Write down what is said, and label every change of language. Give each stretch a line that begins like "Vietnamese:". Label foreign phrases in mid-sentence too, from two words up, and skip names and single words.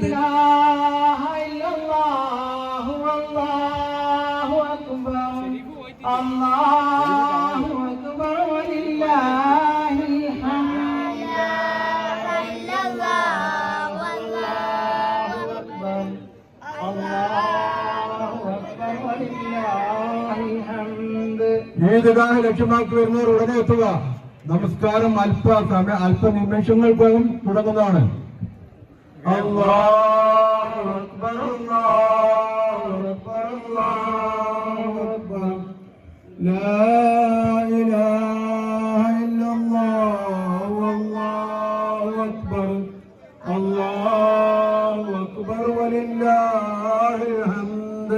Arabic: لا إله إلا الله والله أكبر الله أكبر ولله الحمد لا إله إلا الله والله أكبر الله أكبر ولله الحمد.
Malayalam: ഈദ്ഗാഹ് ലക്ഷ്യമാക്കി വരുന്നവർ ഉടനെ എത്തുക. നമസ്കാരം അല്പനിമിഷങ്ങൾക്കകം തുടങ്ങുന്നതാണ്.
Arabic: الله أكبر الله أكبر الله أكبر لا إله إلا الله والله أكبر الله أكبر ولله الحمد.